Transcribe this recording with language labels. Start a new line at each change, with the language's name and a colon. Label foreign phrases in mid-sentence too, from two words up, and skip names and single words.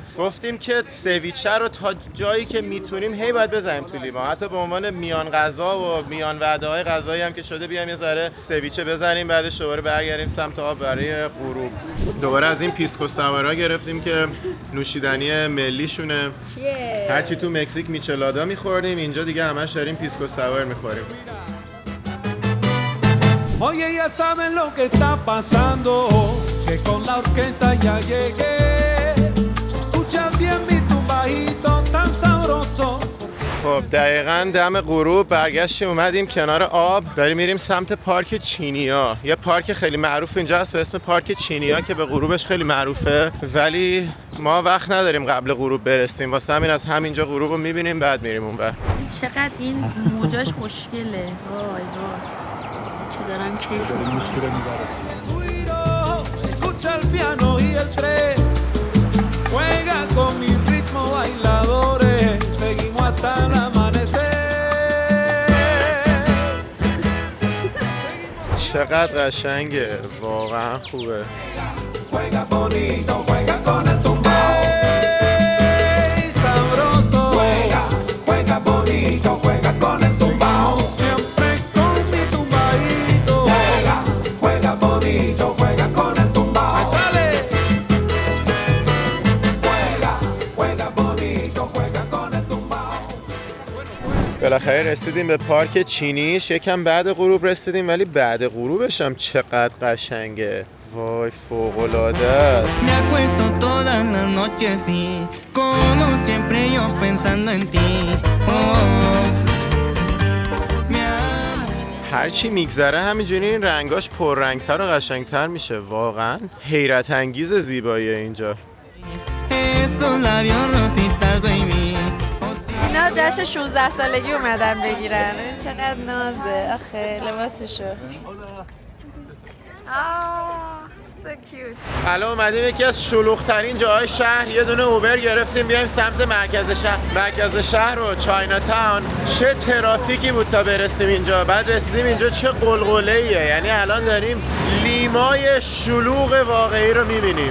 Persian: گفتیم که سویچه رو تا جایی که میتونیم هی باید بزنیم تو لیما، حتی به عنوان میان غذا و میان وعده‌های غذایی هم که شده بیایم یه ذره سویچه بزنیم، بعدش دوباره برگردیم سمت آب برای غروب. دوباره از این پیسکو ساورا گرفتیم که نوشیدنی ملیشونه. هرچی تو مکزیک میچلادا میخوردیم، اینجا دیگه همش داریم پیسکو ساور میخوریم.
Spanish: Oye, ya saben lo que está pasando, que con la orquesta ya llegué. Escucha bien mi tumbadito tan sabroso.
Persian: خب دقیقاً دم غروب برگشتیم اومدیم کنار آب، داریم میریم سمت پارک چینیا. یه پارک خیلی معروف اینجا هست به اسم پارک چینیا که به غروبش خیلی معروفه، ولی ما وقت نداریم قبل غروب برسیم، واسه همین از همینجا غروب رو میبینیم بعد میریم اونور. چقدر این موجاش خوشگله. وای وای دارن کیف
Spanish: Escucha el piano y el tren, juega con mi ritmo bailadores, seguimos hasta el amanecer.
Persian: چقدر قشنگه، واقعا خوبه.
Spanish: Juega bonito, juega con el tumbao. Sabroso. Juega, juega bonito, juega con el tumbao. Siempre con mi tumbadito. Juega, juega bonito, juega con el tumbao. Dale. Juega, juega bonito, juega con el tumbao.
Persian: بالاخره رسیدیم به پارک چینیش. یکم بعد غروب رسیدیم ولی بعد غروبش هم چقدر قشنگه. وای فوق‌العاده است.
Spanish: Me acuesto todas las noches y como siempre yo pensando en ti.
Persian: هرچی میگذره همینجوری این رنگاش پررنگتر و قشنگتر میشه. واقعا حیرت انگیز زیبایی اینجا. اینا جشن 16 سالگی اومدن بگیرن. چقدر نازه. آخه لباسشو.
English: So cute.
Persian: الان اومدیم یکی از شلوغ‌ترین جاهای شهر، یه دونه اوبر گرفتیم بیایم سمت مرکز شهر و چاینا تاون. چه ترافیکی بود تا برسیم اینجا. بعد رسیدیم اینجا چه قلقله‌ایه. یعنی الان داریم لیمای شلوغ واقعی رو می‌بینیم.